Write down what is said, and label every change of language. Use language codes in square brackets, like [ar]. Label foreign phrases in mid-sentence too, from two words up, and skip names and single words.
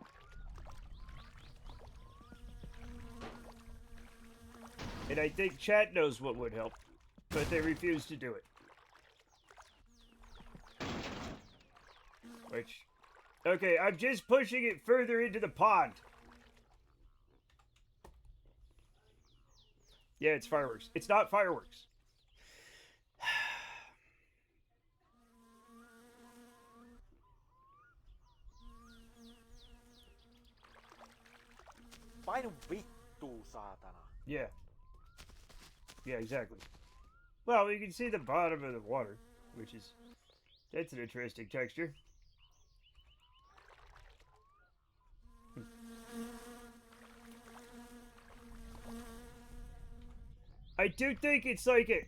[en] And I think chat knows what would help, but they refuse to do it. Which... Okay, I'm just pushing it further into the pond. Yeah, it's fireworks. It's not fireworks. [fi] Painu vittuu, saatana. [en] Yeah. Yeah, exactly. Well, you can see the bottom of the water, which is... That's an interesting texture. I do think it's like a...